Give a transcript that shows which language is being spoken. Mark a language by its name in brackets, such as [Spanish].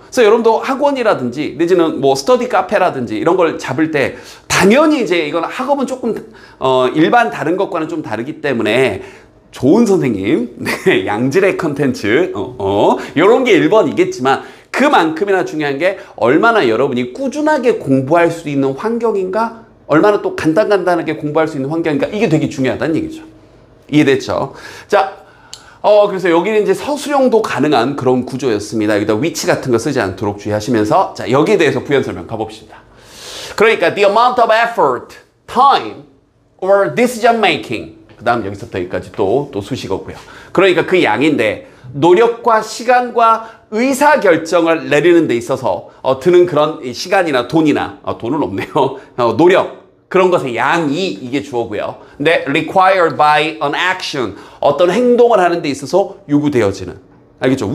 [Korean] 그래서 여러분도 학원이라든지 내지는 뭐 스터디 카페라든지 이런 걸 잡을 때 당연히 이제 이건 학업은 조금 일반 다른 것과는 좀 다르기 때문에 좋은 선생님, 양질의 컨텐츠 이런 게 1번이겠지만 그만큼이나 중요한 게 얼마나 여러분이 꾸준하게 공부할 수 있는 환경인가 얼마나 또 간단하게 공부할 수 있는 환경인가 이게 되게 중요하다는 얘기죠. 이해됐죠? 자, 그래서 여기는 이제 서술형도 가능한 그런 구조였습니다. 여기다 위치 같은 거 쓰지 않도록 주의하시면서 자, 여기에 대해서 부연 설명 가봅시다. [English] 그러니까 the amount of effort, time, or decision making. [Korean] 그 다음 여기서부터 여기까지 또 수식어고요. 그러니까 그 양인데 노력과 시간과 의사결정을 내리는 데 있어서 드는 그런 시간이나 돈이나 돈은 없네요. 노력 그런 것의 양이 이게 주어고요. 근데 [English] required by an action [Korean] 어떤 행동을 하는 데 있어서 요구되어지는 알겠죠?